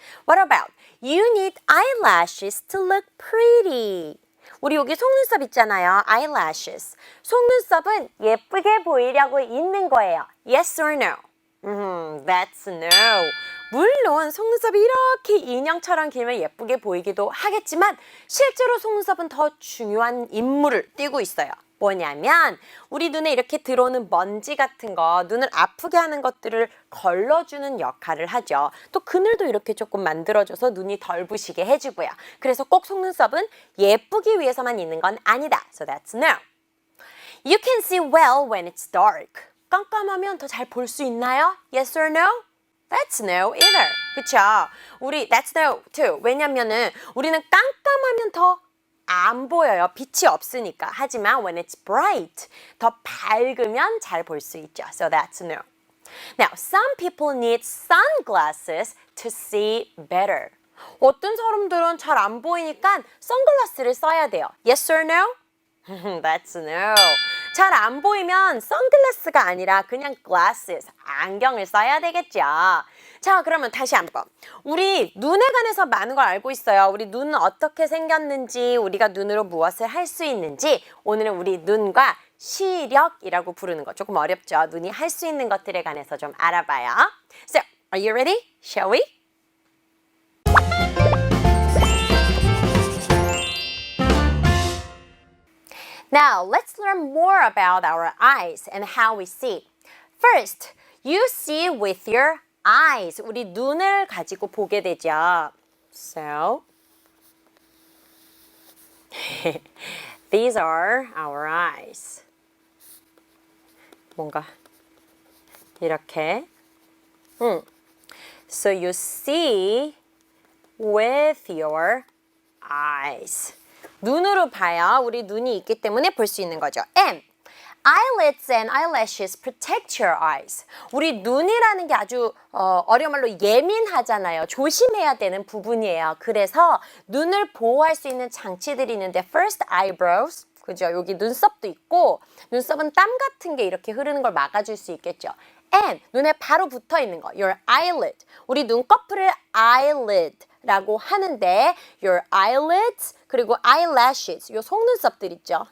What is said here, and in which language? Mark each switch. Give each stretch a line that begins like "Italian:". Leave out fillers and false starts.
English: What about you need eyelashes to look pretty.
Korean: 우리 여기 속눈썹 있잖아요.
English: eyelashes.
Korean: 속눈썹은 예쁘게 보이려고 있는 거예요.
English: Yes or no? That's no.
Korean: 물론 속눈썹이 이렇게 인형처럼 길면 예쁘게 보이기도 하겠지만 실제로 속눈썹은 더 중요한 임무를 띠고 있어요. 뭐냐면 우리 눈에 이렇게 들어오는 먼지 같은 거, 눈을 아프게 하는 것들을 걸러주는 역할을 하죠. 또 그늘도 이렇게 조금 만들어줘서 눈이 덜 부시게 해주고요. 그래서 꼭 속눈썹은 예쁘기 위해서만 있는 건 아니다.
English: So that's no. You can see well when it's dark.
Korean: 깜깜하면 더 잘 볼 수 있나요?
English: Yes or no? That's no either.
Korean: 그쵸?
English: That's no too.
Korean: 왜냐면은 우리는 깜깜하면 더 안 보여요. 빛이 없으니까. 하지만
English: when it's bright,
Korean: 더 밝으면 잘 볼 수 있죠.
English: So that's no. Now, some people need sunglasses to see better.
Korean: 어떤 사람들은 잘 안 보이니까 선글라스를 써야 돼요.
English: Yes or no? That's no.
Korean: 잘 안 보이면 선글라스가 아니라 그냥 glasses, 안경을 써야 되겠죠. 자, 그러면 다시 한번. 우리 눈에 관해서 많은 걸 알고 있어요. 우리 눈은 어떻게 생겼는지, 우리가 눈으로 무엇을 할 수 있는지, 오늘은 우리 눈과 시력이라고 부르는 거 조금 어렵죠. 눈이 할 수 있는 것들에 관해서 좀 알아봐요.
English: So, are you ready? Shall we? Now, let's learn more about our eyes and how we see. First, you see with your eyes.
Korean: 우리 눈을 가지고 보게 되죠.
English: So, these are our eyes.
Korean: 뭔가 이렇게.
English: So, you see with your eyes.
Korean: 눈으로 봐요. 우리 눈이 있기 때문에 볼 수 있는 거죠.
English: And eyelids and eyelashes protect your eyes.
Korean: 우리 눈이라는 게 아주 어려운 말로 예민하잖아요. 조심해야 되는 부분이에요. 그래서 눈을 보호할 수 있는 장치들이 있는데
English: first eyebrows,
Korean: 그죠? 여기 눈썹도 있고 눈썹은 땀 같은 게 이렇게 흐르는 걸 막아줄 수 있겠죠. And 눈에 바로 붙어 있는 거,
English: your eyelid.
Korean: 우리 눈꺼풀을 eyelid 라고 하는데
English: your eyelids
Korean: 그리고 eyelashes 요 속눈썹들 있죠.